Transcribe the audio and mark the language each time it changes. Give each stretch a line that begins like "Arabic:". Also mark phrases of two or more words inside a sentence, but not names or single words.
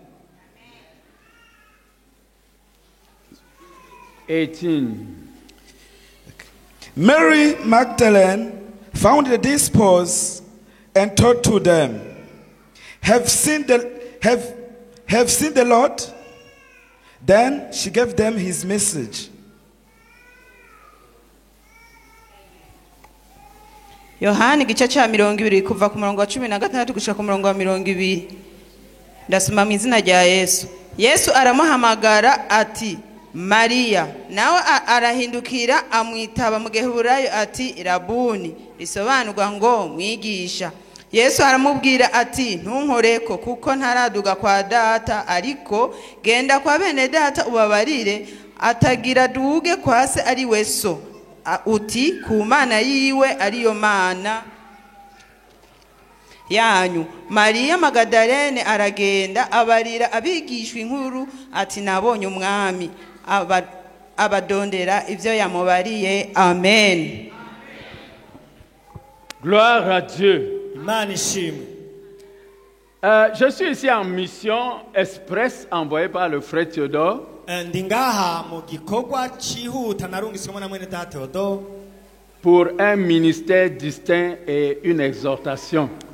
English: 18. Mary Magdalene found the disciples and told to them, have seen the Lord? Then she gave them his message.
Rundi: Yohani igice cya 20 kuva ku murongo wa 16 gushika ku murongo wa 20. Ndasoma mu izina rya Yesu. Yesu aramuhamagara ati Maria, nawe arahindukira amwitaba mu Giheburayo ati Rabuni, risobanurwa ngo mwigisha. Yesu aramubwira ati ntunkoreko kuko ntaraduga kwa data, ariko genda kwa bene data ubabarire atagira duge kwa se ari we so, uti ku mana yiwe ariyo mana yanyu. Maria Magdalene aragenda abarira abigishwa inkuru ati nabonye umwami, abadondera ivyo yamubariye. Amen.
French: Gloire à Dieu. Je suis ici en mission express envoyée par le frère Théodore pour un ministère distinct et une exhortation.